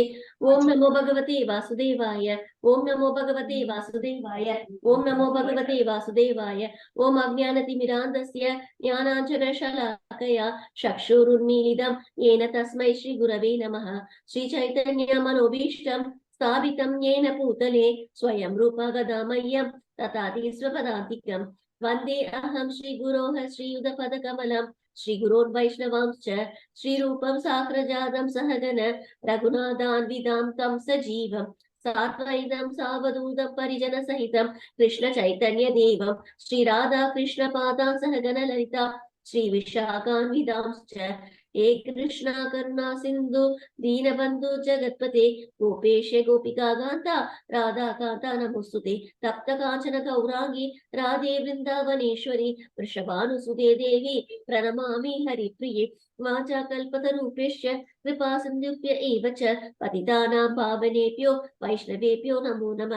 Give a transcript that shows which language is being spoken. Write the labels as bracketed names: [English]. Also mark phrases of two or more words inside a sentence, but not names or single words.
[Sanskrit] ॐ नमो भगवते वासुदेवाय, ॐ नमो भगवते वासुदेवाय, ॐ नमो भगवते वासुदेवाय, ॐ अज्ञानतिमिरान्धस्य ज्ञानाञ्जनशलाकया चक्षुरुन्मीलितं येन तस्मै श्री गुरवे नमः. श्री चैतन्य मनोऽभीष्टं स्थापितं येन भूतले स्वयं रूप कदामह्यं ददाति स्वपदान्तिकम् वन्दे अहं श्री गुरोः श्रीयुत पदकमलम् श्री गुरोर् वैष्णवांश्च श्री रूपं साग्रजातं सहगन रघुनाथान्वितां तं सजीवं सात्वैतं सावधूतं परिजन सहितं कृष्ण चैतन्य देवं श्री राधा कृष्ण पादां सहगन ललिता श्री विशाखान्वितांश्च हे कृष्णा करुणा सिन्धु दीनबन्धु जगत्पते गोपेश गोपिका कान्ता राधा कान्ता नमोस्तुते तप्त कांचन गौरांगी राधे वृंदावनेश्वरी वृषभानुसुते देवी प्रणमामि हरिप्रिये वाचाकल्पतरूपेश्च कृपा सिन्धुभ्य एव च पतितानां पावनेभ्यो वैष्णवेभ्यो नमो नमः.